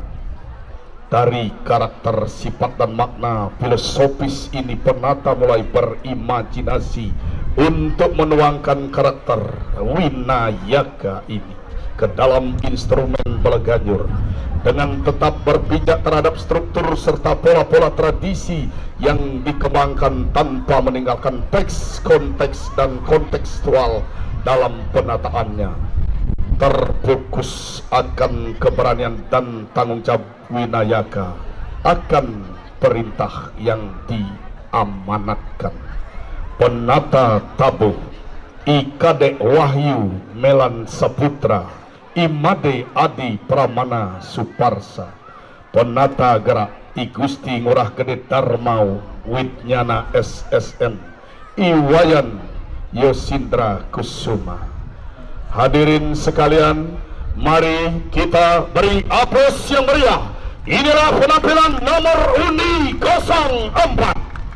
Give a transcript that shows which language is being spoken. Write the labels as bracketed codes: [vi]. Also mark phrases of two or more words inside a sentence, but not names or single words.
[id] Dari karakter, sifat dan makna filosofis ini, penata mulai berimajinasi untuk menuangkan karakter Winayaka ini ke dalam instrumen Belaganur dengan tetap berpijak terhadap struktur serta pola-pola tradisi yang dikembangkan tanpa meninggalkan teks, konteks dan kontekstual dalam penataannya. Terfokus akan keberanian dan tanggung jawab Winayaka akan perintah yang diamanatkan. Penata tabuh Ikade Wahyu Melan Saputra Imade Adi Pramana Suparsa. Penata gerak I Gusti Ngurah Gede Darmau Witnyana SSN Iwayan Yosindra Kusuma. Hadirin sekalian, mari kita beri aplaus yang meriah. Inilah penampilan nomor undi 04.